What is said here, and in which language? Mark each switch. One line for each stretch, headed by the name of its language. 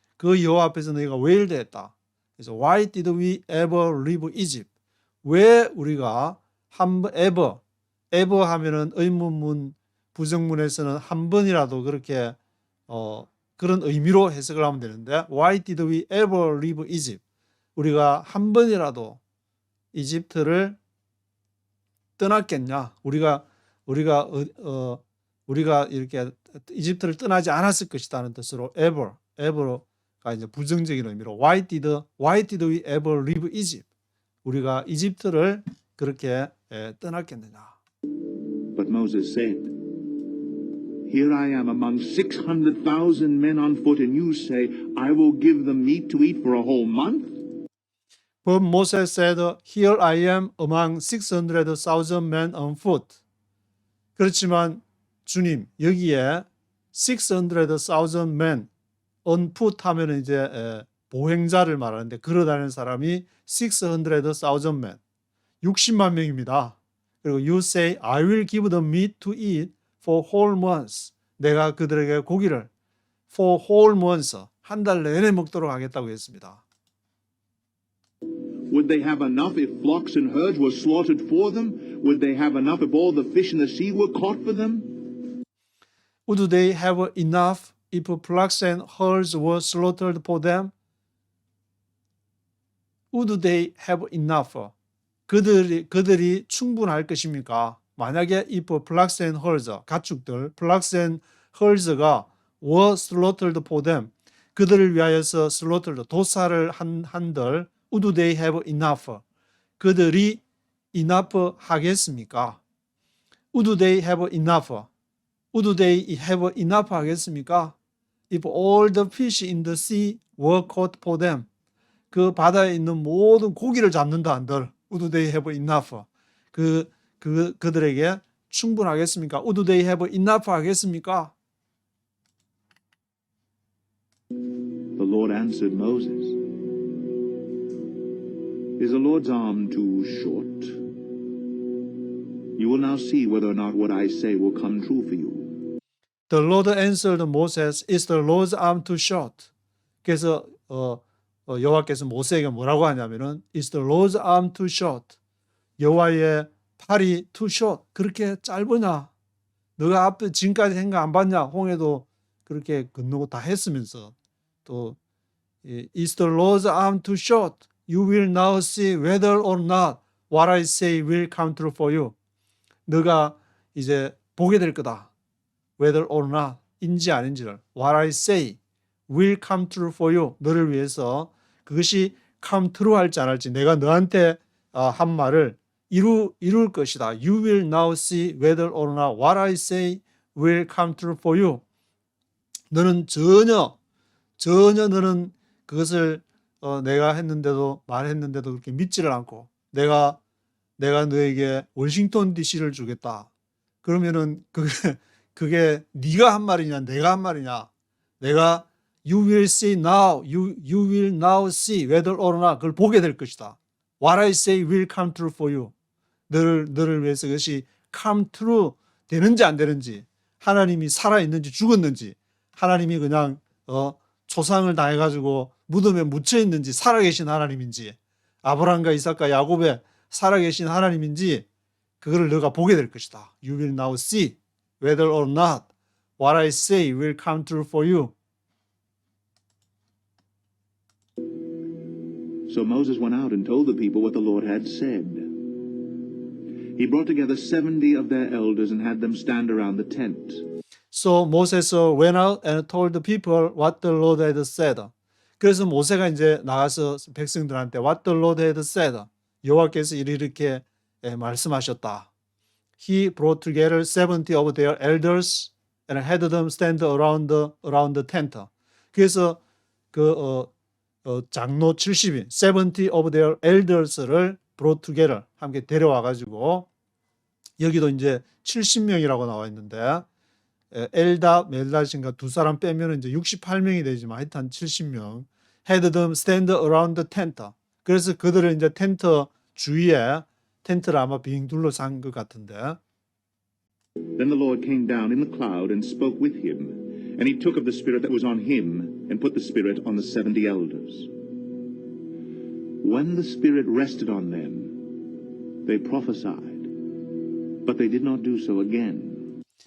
Korean: 그 여호와 앞에서 너희가 wailed 했다. 그래서
English: why did we ever leave Egypt?
Korean: 왜 우리가 ever 하면은 의문문 부정문에서는 한 번이라도 그렇게 그런 의미로 해석을 하면 되는데
English: why did we ever leave Egypt?
Korean: 우리가 한 번이라도 이집트를 떠났겠냐? 우리가 이렇게 이집트를 떠나지 않았을 것이다는 뜻으로 ever가 이제 부정적인 의미로
English: why did we ever leave Egypt?
Korean: 우리가 이집트를 그렇게 떠났겠느냐?
English: But Moses said, Here I am among 600,000 men on foot, and you say, I will give them meat to eat for a whole month? But Moses said, Here I am among 600,000 men on foot.
Korean: 그렇지만 주님 여기에
English: 600,000 men on foot
Korean: 하면 이제 보행자를 말하는데 걸어다니는 사람이
English: 600,000 men
Korean: 60만 명입니다.
English: 그리고 you say I will give them meat to eat for whole months.
Korean: 내가 그들에게 고기를
English: for whole months
Korean: 한 달 내내 먹도록 하겠다고 했습니다.
English: Would they have enough if flocks and herds were slaughtered for them? Would they have enough if all the fish in the sea were caught for them? Would they have enough if flocks and herds were slaughtered for them? Would they have enough?
Korean: 그들이 충분할 것입니까? 만약에
English: if flocks and herds,
Korean: 가축들,
English: flocks and herds가 were slaughtered for them,
Korean: 그들을 위하여서
English: slaughtered,
Korean: 도살을 한들,
English: would they have enough?
Korean: 그들이 enough 하겠습니까?
English: Would they have enough? Would they have enough
Korean: 하겠습니까?
English: If all the fish in the sea were caught for them.
Korean: 그 바다에 있는 모든 고기를 잡는다 한들
English: would they have enough?
Korean: 그들에게 충분하겠습니까?
English: Would they have enough
Korean: 하겠습니까?
English: The Lord answered Moses, Is the Lord's arm too short? You will now see whether or not what I say will come true for you. The Lord answered Moses, Is the Lord's arm too short?
Korean: 그래서 여호와께서 모세에게 뭐라고 하냐면은
English: Is the Lord's arm too short?
Korean: 여호와의 팔이
English: too short.
Korean: 그렇게 짧으냐? 너가 앞에 지금까지 생각 안 봤냐? 홍해도 그렇게 건너고 다 했으면서 또
English: Is the Lord's arm too short? You will now see whether or not what I say will come true for you.
Korean: 너가 이제 보게 될 거다.
English: Whether or not
Korean: 인지 아닌지를
English: what I say will come true for you.
Korean: 너를 위해서 그것이
English: come true
Korean: 할지 안 할지 내가 너한테 한 말을 이룰 것이다.
English: You will now see whether or not what I say will come true for you.
Korean: 너는 전혀 너는 그것을 내가 했는데도 말했는데도 그렇게 믿지를 않고 내가 너에게 워싱턴 DC를 주겠다. 그러면은 그게 네가 한 말이냐 내가 한 말이냐. 내가
English: you will see now, you will now see whether or not
Korean: 그걸 보게 될 것이다.
English: What I say will come true for you.
Korean: 너를 위해서 그것이
English: come true
Korean: 되는지 안 되는지, 하나님이 살아있는지 죽었는지, 하나님이 그냥 초상을 당해가지고 무덤에 묻혀있는지 살아계신 하나님인지, 아브라함과 이삭과 야곱에 살아계신 하나님인지 그거를 너가 보게 될 것이다.
English: You will now see whether or not what I say will come true for you. So Moses went out and told the people what the Lord had said. He brought together 70 of their elders and had them stand around the tent. So Moses went out and told the people what the Lord had said.
Korean: 그래서 모세가 이제 나가서 백성들한테
English: what the Lord had said.
Korean: 여호와께서 이렇게 말씀하셨다.
English: He brought together 70 of their elders and had them stand around the tent.
Korean: 그래서 장로 70인
English: 70 of their elders
Korean: 를
English: brought together
Korean: 함께 데려와 가지고 여기도 이제 70명이라고 나와 있는데 엘답, 멜닷인가 두 사람 빼면 이제 68명이 되지만 하여튼 70명.
English: had them stand around the tent.
Korean: 그래서 그들은 이제 텐트 주위에 텐트를 아마 빙 둘러싼 것 같은데.
English: Then the Lord came down in the cloud and spoke with him, and he took of the spirit that was on him and put the spirit on the 70 elders. When the spirit rested on them, they prophesied, but they did not do so again.